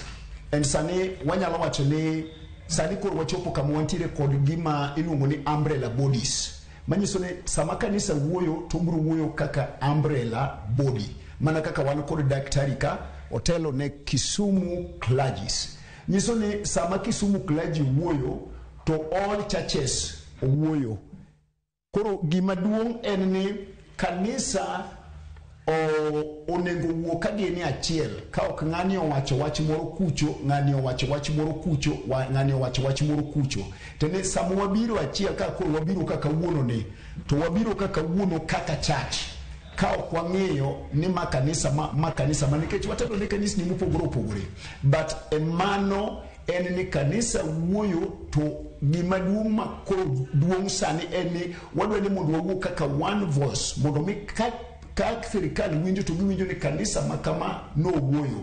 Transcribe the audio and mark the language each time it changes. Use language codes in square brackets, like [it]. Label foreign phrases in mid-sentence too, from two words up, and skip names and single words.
[luo] En sani wanyalo wacho ni sani koro wachopo kama wantiere kod gima iluongo ni [en] umbrella bodies. [luo] Manyiso ni sama kanisa wuoyo to biro wuoyo kaka [en] umbrella body. [luo] Mana kaka wan kod daktari ka otelo ne Kisumu clergies. Nyiso ni sama Kisumu clergy wuoyo to [en] all churches [luo] wuoyo. Koro gima duong' en ni kanisa onego wuo ka gini achiel ka ok ng'ani owacho wach moro kucho, ng'ani owacho wach moro kucho, ng'ani owacho wach moro kucho. Tene sama wabiro achiel ka koro wabiro kaka wuono ni to wabiro kaka wuono kaka church ka ok wang'eyo ni makanisa nikech watendo ni kanisa ni mopogore opogore, but emano en ni kanisa wuoyo to gima duong' ma koro duong' sani en ni wadwa ni mondo wawuo kaka [en] one voice [luo] mondo mi ka sirikal winjo to giwinjo ni kanisa makama no wuoyo.